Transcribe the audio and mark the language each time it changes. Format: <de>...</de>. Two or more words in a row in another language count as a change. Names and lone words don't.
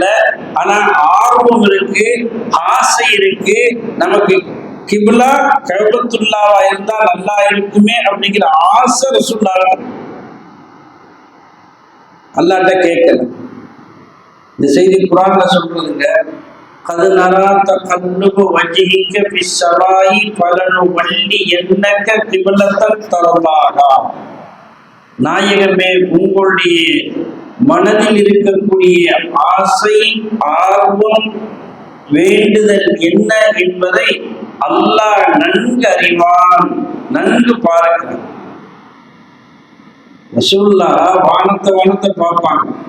<ta>ஆனா ஆர்வம் இருக்கு, ஆசை இருக்கு, நமக்கு கிபிலா கஅபத்துல்லாஹ்வா இருந்தா நல்லா இருக்குமே அப்படிங்கிற ஆசை ரசூலுல்லாஹ் அல்லாஹ்ட்ட கேட்கல. இந்த செய்தி குர்ஆன்ல சொல்றதுங்க.</ta> <ar>قد نرى تقلب وجهك في السماء فلنولينك قبلة ترضاها.</ar> <ta>நாயகமே, உங்களுடைய மனதில் இருக்கக்கூடிய ஆசை, ஆர்வம், வேண்டுதல் என்ன என்பதை அல்லாஹ் நன்கு அறிவான், நன்கு பார்க்கிறான். ரசூலுல்லாஹ் வானத்தை பார்ப்பாங்க.</ta>